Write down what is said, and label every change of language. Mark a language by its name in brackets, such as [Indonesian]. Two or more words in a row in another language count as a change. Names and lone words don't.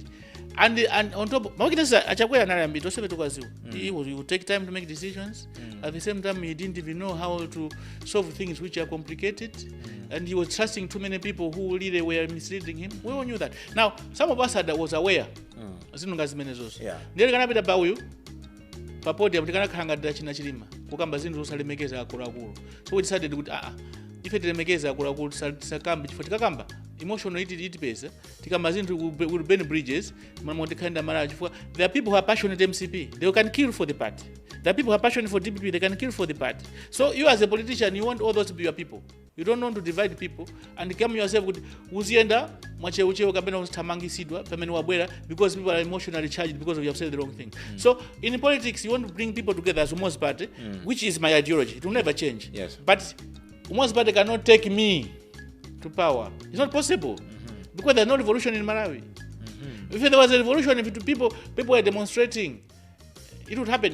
[English] And on top, my weaknesses are Chakwera not ambitious. He would take time to make decisions. At the same time, he didn't even know how to solve things which are complicated. And he was trusting too many people who really were misleading him. We all knew that. Now, some of us was aware. Yeah. [Nyanja] Papodi tikanakhanga china chilima kukamba zinthu zosalemekeza akuluakulu. [English] So we decided [Nyanja] kuti ife tilemekeza akuluakulu tisakambe chifukwa tikakamba emotional itipeza tikamba zinthu [English] will burn bridges [Nyanja] mama tikhaenda Malawi chifukwa [English] there are people who are passionate MCP, they can kill for the party. There are people who are passionate for DPP, they can kill for the party. So you as a politician, you want all those to be your people. You don't want to divide people and come yourself [Nyanja] kuti uzienda mwacheucheo kapena uthamangisidwa pamene wabwera [English] because people are emotionally charged because you have said the wrong thing. So in politics you want to bring people together as Umos party, which is my ideology. It will never change. Yes. But Umos party cannot take me to power. It's not possible because there's no revolution in Malawi. If there was a revolution, if people were demonstrating, it would happen.